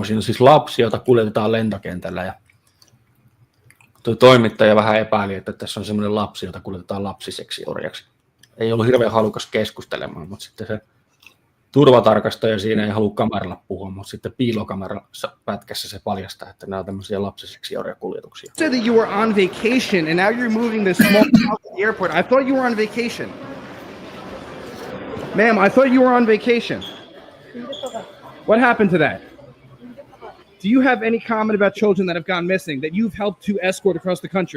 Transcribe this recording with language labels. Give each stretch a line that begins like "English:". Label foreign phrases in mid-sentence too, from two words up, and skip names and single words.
Finnish: Siinä on siis lapsi, jota kuljetetaan lentokentällä ja tuo toimittaja vähän epäili, että tässä on semmoinen lapsi, jota kuljetetaan lapsiseksiorjaksi. Ei ollut hirveän halukas keskustelemaan, mutta sitten se turvatarkastaja siinä ei halua kameralla puhua, mutta sitten piilokamerassa pätkässä se paljastaa, että nämä on tämmöisiä lapsiseksiorjakuljetuksia.
English: You said that you were on vacation and now you're moving this small house to the airport. I thought you were on vacation. Ma'am, I thought you were on vacation. What happened to that? Do you have any comment about children that have gone missing that you've helped to escort across the country?